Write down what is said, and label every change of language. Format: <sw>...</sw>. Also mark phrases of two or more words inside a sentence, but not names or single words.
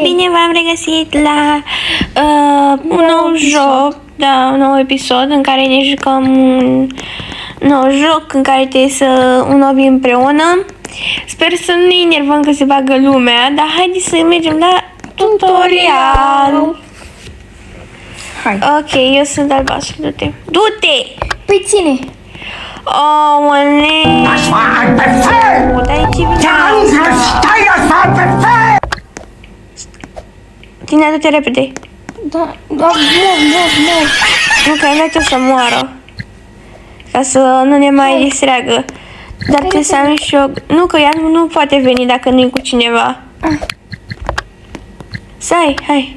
<ro>v-am regăsit la un nou joc, da, un nou episod în care ne jucăm un nou joc în care trebuie să înnovim împreună. Sper să nu ne enervăm că se bagă lumea, dar haideți să mergem la tutorial. Hai. Ok, eu sunt albastru, du-te. Du-te! Păi ține. Aoleu!</ro> <de>Das war ein Befehl!</de> <ro>Dar e ce</ro> <de>Der</de> <ro>vine?</ro> <de>Angriff Steiners war ein Befehl!</de> <ro>Tine, du-te repede. Da, mor. Nu, că ai dat-o să moară. Ca să nu ne mai distreagă. Dar trebuie să am și eu... Nu, că ea nu poate veni dacă nu e cu cineva. Stai, hai.</ro>